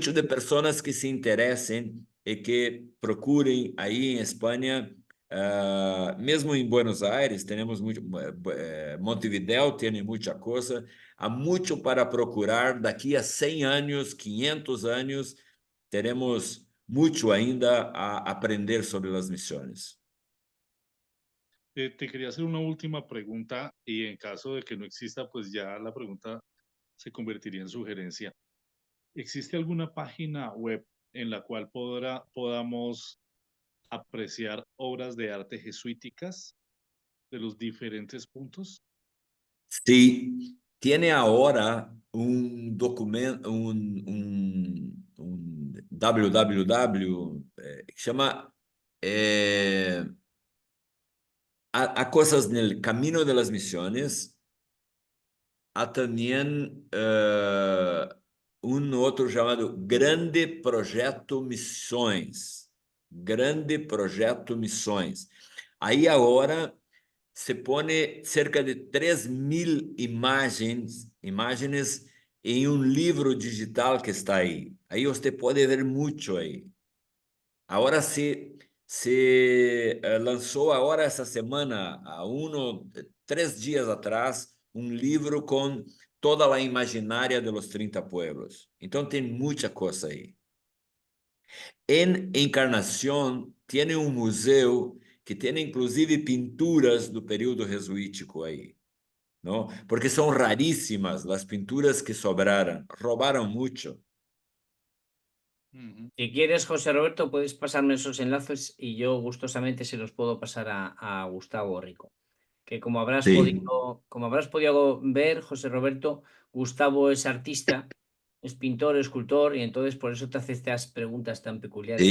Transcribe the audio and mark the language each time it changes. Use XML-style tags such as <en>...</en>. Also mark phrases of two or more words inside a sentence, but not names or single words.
<pt>muito de pessoas que se interessem e que procurem aí em Espanha, mesmo em Buenos Aires, temos muito, Montevideo tem muita coisa, há muito para procurar. Daqui a 100 anos, 500 anos, teremos muito ainda a aprender sobre as missões.</pt> <es>te quería hacer una última pregunta y en caso de que no exista, pues ya la pregunta se convertiría en sugerencia. ¿Existe alguna página web en la cual podamos apreciar obras de arte jesuíticas de los diferentes puntos? Sí, tiene ahora un documento, un www, que llama a cosas del Camino de las Misiones.</es> <pt>Há também um outro chamado Grande Projeto Missões. Grande Projeto Missões. Aí agora se põe cerca de 3.000 imagens em um livro digital que está aí. Aí você pode ver muito aí. Agora se lançou agora essa semana, há 3 dias atrás, um livro com toda a imaginária</pt> <es>de los 30 pueblos.</es> <pt>Então tem muita coisa aí. Em Encarnação, tem um museu que tem inclusive pinturas do período jesuítico aí, não? Porque são raríssimas as pinturas que sobraram, roubaram muito.</pt> <es>Si quieres, José Roberto, puedes pasarme esos enlaces y yo gustosamente se los puedo pasar a Gustavo Rico. Que como habrás podido ver, José Roberto, Gustavo es artista, es pintor, escultor, y entonces por eso te hace estas preguntas tan peculiares.</es>